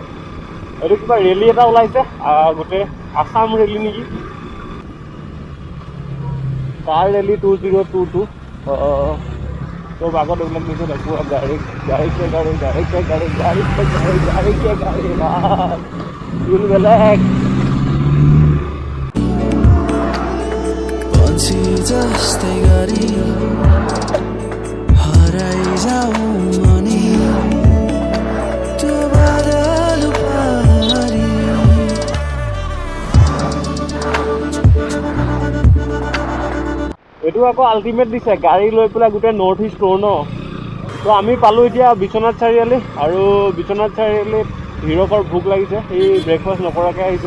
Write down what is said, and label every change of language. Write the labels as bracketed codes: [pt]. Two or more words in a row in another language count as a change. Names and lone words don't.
[as] এইটো কিবা ৰেলী এটা ওলাইছে, গোটেই আছাম ৰেলী নেকি, কাৰ ৰেলী 2022। চব আগত এইবিলাক নিছে নাই, পুৰা গাড়ী বেলেগ। [ne] जस्तै गरी हराइ जाऊ मनी त्यो बादल पारी। [as] এইটো আকৌ আল্টিমেট দিছে গাড়ী লৈ পেলাই গোটেই [en] North East tour [as] ন। তো আমি পালোঁ এতিয়া বিশ্বনাথ চাৰিআলি, আৰু বিশ্বনাথ চাৰিআলিত হিৰকৰ ভোক লাগিছে, সি ব্ৰেকফাষ্ট নকৰাকৈ আহিছে।